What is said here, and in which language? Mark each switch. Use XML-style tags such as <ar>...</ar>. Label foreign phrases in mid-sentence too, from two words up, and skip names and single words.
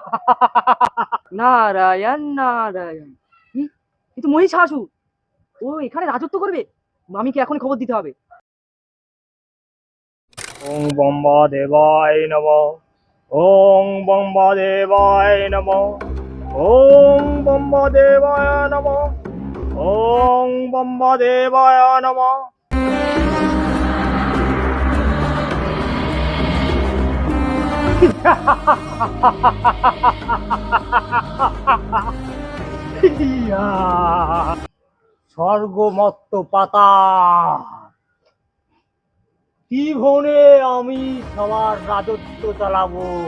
<bn>নারায়ণ নারায়ণ। এ তো মহিষাসুর। ও এখানে রাজত্ব করবে। মামিকে এখনই খবর দিতে হবে।</bn> <sa>ওং বম্বা দেবায় নমঃ। ওং বম্বা দেবায় নমঃ। ওং বম্বা দেবায় নমঃ। ওং বম্বা দেবায় নমঃ।</sa> <bn>স্বর্গমত্ত পাতা ত্রিভুবনে আমি সবার রাজত্ব চালাবো।</bn>